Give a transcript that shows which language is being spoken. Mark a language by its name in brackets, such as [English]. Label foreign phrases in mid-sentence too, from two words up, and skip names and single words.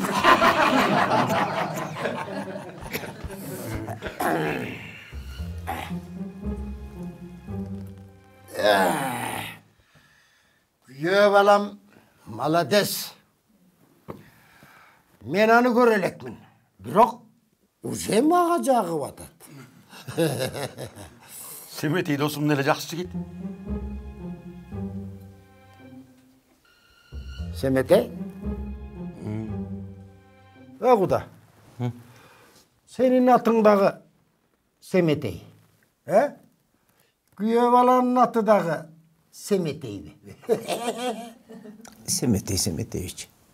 [Kyrgyz] Kүйөө балам молодец. Мен аны көрө элекмин. Бирок уже мага жагып атат. Семетей досым эле жакшы жигит. Семетей? [Kazakh] Құда, сенің атыңдағы Семетей, күйе баланың атыдағы Семетей бе? Семетей Семетейевич.